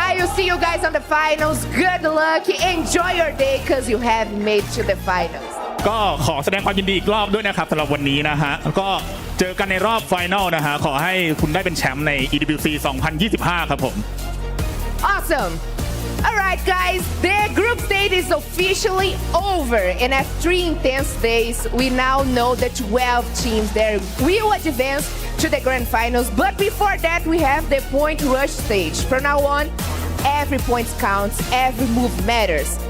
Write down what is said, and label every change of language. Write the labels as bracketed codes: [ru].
[en] I will see you guys on the finals. Good luck. Enjoy your day because you have made to the finals. [th] ก็ขอแสดงความยินดีอีกรอบด้วยนะครับสำหรับวันนี้นะฮะก็เจอกันในรอบไฟนอลนะฮะขอให้คุณได้เป็นแชมป์ใน EWC 2025 ครับผม [en] Awesome. All right, guys, the group stage is officially over, and after 3 intense days, we now know the 12 teams that will advance to the grand finals. But before that, we have the point rush stage. From now on, every point counts, every move matters.